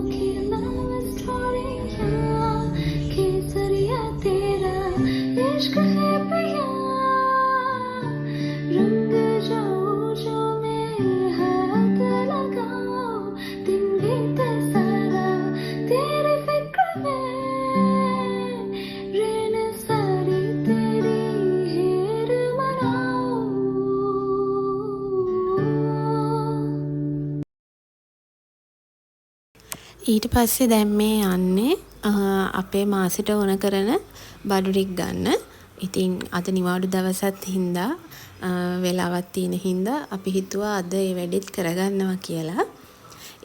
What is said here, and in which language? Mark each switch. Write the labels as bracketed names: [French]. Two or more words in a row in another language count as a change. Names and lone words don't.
[Hindi] की लव स्टोरियां केसरिया तेरा इश्क है पिया रंग जाओ जो मैं हाथ लगाओ दिन बीते सारा तेरे फिक्र में रेन सारी तेरी हेर मनाओ. [Sinhala] ඊට පස්සේ දැන් මේ යන්නේ අපේ මාසෙට ඕන කරන බඩු ටික ගන්න. ඉතින් අද නිවාඩු දවසත් හින්දා වෙලාවක් තියෙන හින්දා අපි හිතුවා අද ඒ වැඩෙත් කරගන්නවා කියලා.